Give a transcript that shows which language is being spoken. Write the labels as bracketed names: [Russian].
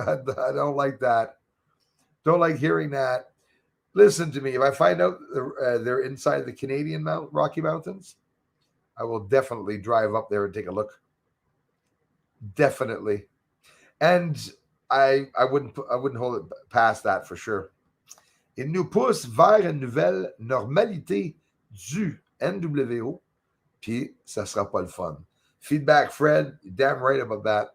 [English] I don't like that. Don't like hearing that. Listen to me. If I find out they're inside the Canadian Rocky Mountains, I will definitely drive up there and take a look. Definitely. And I wouldn't hold it past that for sure. [French] Il nous pousse vers une nouvelle normalité du NWO, puis ça sera pas le fun. [English] Feedback, Fred, you're damn right about that.